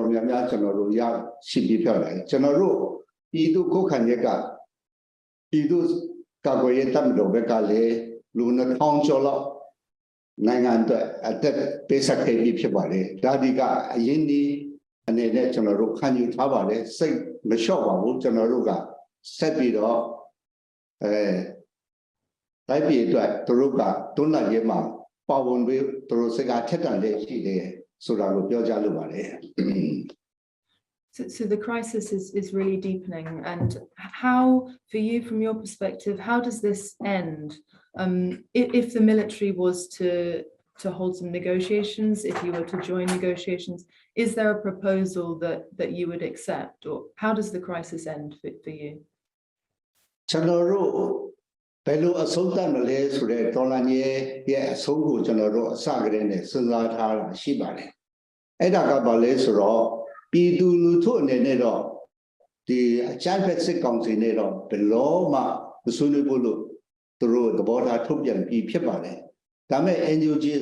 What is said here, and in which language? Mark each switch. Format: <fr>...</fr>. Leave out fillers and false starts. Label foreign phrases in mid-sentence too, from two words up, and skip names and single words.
<my>တော်များများကျွန်တော်တို့ရရှိပြီးဖြစ်တယ်ကျွန်တော်တို့ပြည်သူခုခံရက်ကပြည်သူကာကွယ်ရေးတပ်မတော်ဘက်ကလည်းလူ2000ကျော်လောက်နိုင်ငံအတွက်အသက်ပေးဆက်ခဲ့ပြီးဖြစ်ပါတယ်ဒါဒီကအရင်ဒီအနေနဲ့ကျွန်တော်တို့ခံယူထားပါတယ်စိတ်မလျှော့ပါဘူးကျွန်တော်တို့ကဆက်ပြီးတော့တိုက်ပြည်အတွက်သူတို့ကတွန်းလှန်ရေးမှာပါဝင်ပြီးသူတို့စကားထက်တန်တဲ့ရှိတယ်ဆိုတာကိုပြောကြားလိုပါတယ်</my> <en>So the crisis is really deepening, and how, for you, from your perspective, how does this end? If the military was to hold some negotiations, if you were to join negotiations, is there a proposal that you would accept, or how does the crisis end for you?</en> <my>ကျွန်တော်တို့ဘယ်လိုအဆုံးသတ်မလဲဆိုတဲ့တော်လှန်ရေးရဲ့အဆုံးကိုကျွန်တော်တို့အစကတည်းကစဉ်းစားထားတာရှိပါတယ်အဲ့ဒါကဘာလဲဆိုတော့ပြည်သူလူထုအနေနဲ့တော့ ဒီအကြမ်းဖက်စစ်ကောင်စီနဲ့တော့ဘယ်လို့မှမဆွေးနွေးဘူးလို့သူတို့သဘောထားထုတ်ပြန်ပြီးဖြစ်ပါတယ်ဒါမဲ့ NUG အ</my>